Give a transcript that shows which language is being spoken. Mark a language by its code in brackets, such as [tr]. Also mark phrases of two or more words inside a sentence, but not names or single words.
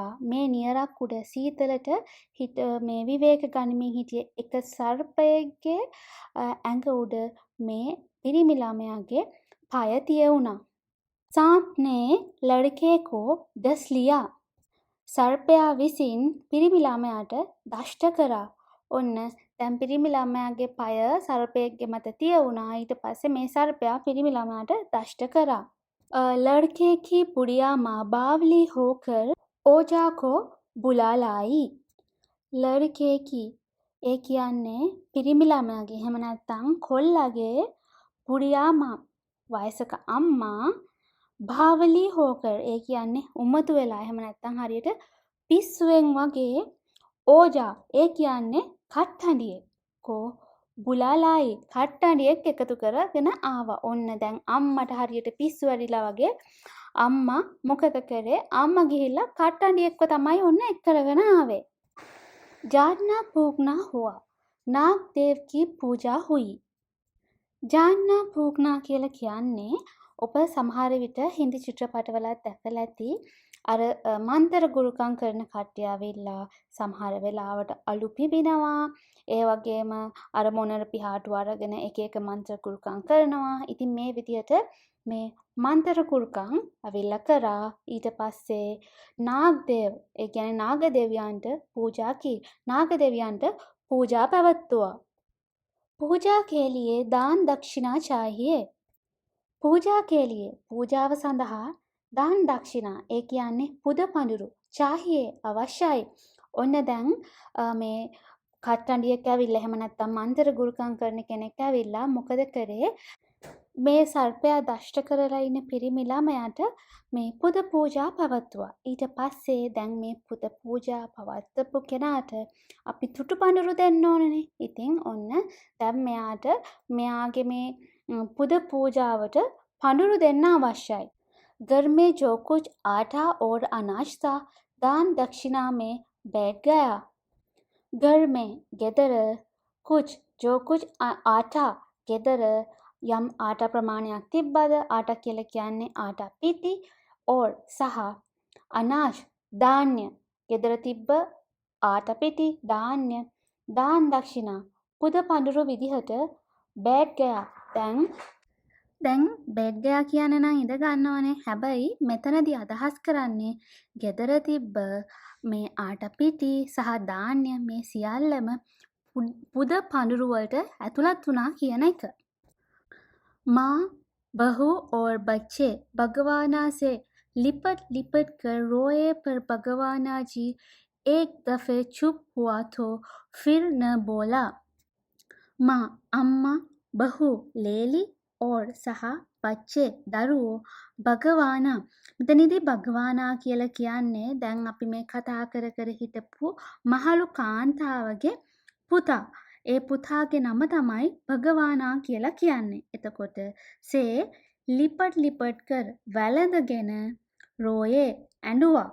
[si] මේ නියරක් උඩ සීතලට මේ විවේක ගනිමින් හිටිය එක සර්පයෙක්ගේ ඇඟ උඩ මේ පිරිමි ළමයාගේ පය තියුණා. [hi] सांप ने लड़के को डस लिया. [si] සර්පයා විසින් පිරිමි ළමයාට දෂ්ට කරා. ඔන්න දැන් පිරිමි ළමයාගේ පය සර්පයෙක්ගේ මත තියවුණා. ඊට පස්සේ මේ සර්පයා පිරිමි ළමයාට දෂ්ට කරා. [hi] लड़के की बुढ़िया माँ बावली होकर ओजा को बुला लाई. लड़के की [si] ඒ කියන්නේ පිරිමි ළමයාගේ එහෙම නැත්නම් කොල්ලගේ [hi] बुढ़िया माँ [si] වයසක අම්මා [hi] बावली होकर [si] ඒ කියන්නේ උමතු වෙලා එහෙම නැත්නම් හරියට පිස්සුවෙන් වගේ ඕජා ඒ කියන්නේ කට්ටඬියෙක් [hi] को बुला लाई [si] කට්ටඬියෙක් එකතු කරගෙන ආවා. ඔන්න දැන් අම්මට හරියට පිස්සු වැඩිලා වගේ අම්මා මොකද කරේ? අම්මා ගිහිල්ලා කට්ටඬියෙක්ව තමයි ඔන්න එක් කරගෙන ආවේ. [hi] जानना भूखना हुआ. नाग देव की पूजा हुई. जानना भूखना [si] කියලා කියන්නේ ඔබ සමහර විට හින්දි චිත්‍රපටවලත් දැකලා ඇති අර මන්තර ගුරුකම් කරන කට්ටිය ඇවිල්ලා සමහර වෙලාවට අලු පිබිනවා ඒ වගේම අර මොනර පිහාටු අරගෙන එක එක මන්ත්‍ර ගුරුකම් කරනවා. ඉතින් මේ විදිහට මේ මන්තර ගුරුකම් ඇවිල්ලා කරා. ඊට පස්සේ නාගදේව ඒ කියන්නේ නාගදේවයන්ට පූජා කී. නාගදේවයන්ට පූජා පැවැත්තුවා. [hi] पूजा के लिए दान दक्षिणा चाहिए. पूजा के लिए [si] पूजाව සඳහා [hi] दान दक्षिणा [si] ඒ කියන්නේ පුද පඳුරු चाहिए අවශ්‍යයි. ඔන්න දැන් මේ කට්ටඬියෙක් ඇවිල්ලා එහෙම නැත්නම් මන්තර ගුරුකම් කරන කෙනෙක් ඇවිල්ලා මොකද කරේ? මේ සර්පයා දෂ්ට කරලා ඉන්න පිරිමි ළමයාට මේ පුද පූජා පවත්වුවා. ඊට පස්සේ දැන් මේ පුද පූජා පවත්වපු කෙනාට අපි තුටු පඳුරු දෙන්න ඕනනේ. ඉතින් ඔන්න දැන් මෙයාගේ මේ පුද පූජාවට පඳුරු දෙන්න අවශ්‍යයි. [hi] घर में जो कुछ आटा और अनाज था दान दक्षिणा में बैठ गया. घर में [si] ගෙදර [hi] कुछ जो कुछ आटा [si] ගෙදර යම් ආටා ප්‍රමාණයක් තිබ්බද ආටා කියලා කියන්නේ ආටා පිටි or සහ අනාජ් ධාන්‍ය ගෙදර තිබ්බ ආටා පිටි ධාන්‍ය [hi] दान दक्षिणा [si] පුද පඳුරු විදිහට [hi] बैठ गया. [si] දැන් [hi] बैठ गया [si] කියන්නේ නම් ඉඳ ගන්නවනේ. හැබැයි මෙතනදී අදහස් කරන්නේ ගෙදර තිබ්බ මේ ආටා පිටි සහ ධාන්‍ය මේ සියල්ලම පුද පඳුරු වලට ඇතුළත් වුණා කියන එක. [hi] माँ बहू और बच्चे भगवाना से लिपट लिपट कर रोए पर भगवाना जी एक दफे चुप हुआ तो फिर न बोला. [si] माँ अम्मा बहू लेली और सह बच्चे දරුවෝ භගවානා මෙතනදී භගවානා කියලා කියන්නේ දැන් අපි මේ කතා කර හිටපු මහලු කාන්තාවගේ පුතා. ඒ පුතාගේ නම තමයි භගවානා කියලා කියන්නේ. එතකොට සේ [hi] लिपट लिपट कर [si] වැළඳගෙන රෝයේ ඇඬුවා.